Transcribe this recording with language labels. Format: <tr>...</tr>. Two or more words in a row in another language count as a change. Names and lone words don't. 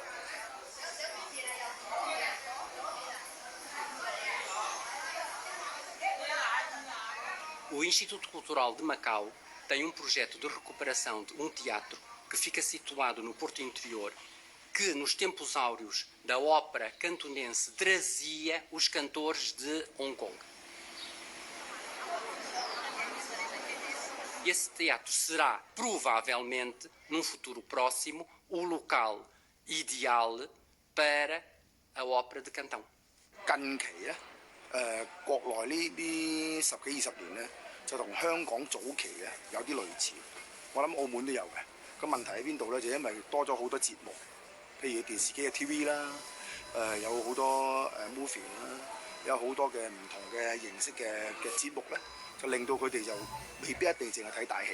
<pt>O Instituto Cultural de Macau tem um projeto de recuperação de um teatro que fica situado no Porto Interior, que nos tempos áureos da ópera cantonense trazia os cantores de Hong Kong. Esse teatro será, provavelmente, num futuro próximo, o local ideal para a ópera de Cantão.</pt> <yue>近期咧，國內呢啲10幾20年咧，就同香港早期嘅有啲類似。我諗澳門都有嘅。個問題喺邊度咧？就因為多咗好多節目，譬如電視機嘅 TV 啦，有好多movie 啦，有好多嘅唔同嘅形式嘅節目咧，就令到佢哋就未必一定淨係睇大戲。</yue>